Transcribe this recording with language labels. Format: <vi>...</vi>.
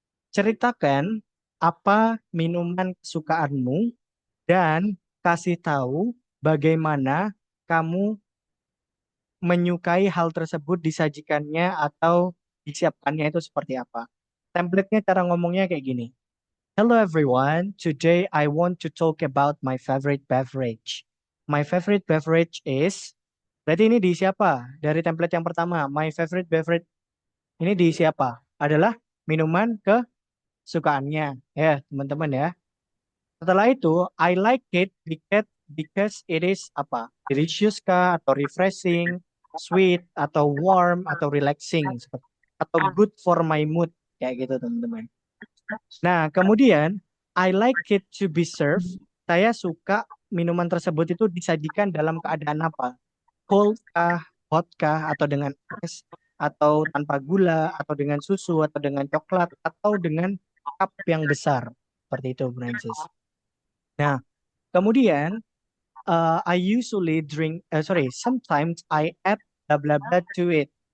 <id>Ceritakan apa minuman kesukaanmu dan kasih tahu bagaimana kamu menyukai hal tersebut disajikannya atau disiapkannya itu seperti apa. Template-nya cara ngomongnya kayak gini.</id> <en>Hello everyone, today I want to talk about my favorite beverage. My favorite beverage is,</en> <id>berarti ini diisi apa? Dari template yang pertama,</id> <en>my favorite beverage</en> <id>ini diisi apa? Adalah minuman kesukaannya. Ya, teman-teman ya. Setelah itu,</id> <en>I like it because it is</en> <id>apa? Delicious kah? Atau refreshing, sweet, atau warm, atau relaxing. Atau</id> <en>good for my mood.</en> <id>Kayak gitu teman-teman. Nah, kemudian</id> <en>I like it to be served.</en> <id>Saya suka minuman tersebut itu disajikan dalam keadaan apa? Cold kah, hot kah, atau dengan es, atau tanpa gula, atau dengan susu, atau dengan coklat, atau dengan cup yang besar. Seperti itu, Francis. Nah, kemudian</id> <en>I usually sometimes I add blah blah blah to it.</en>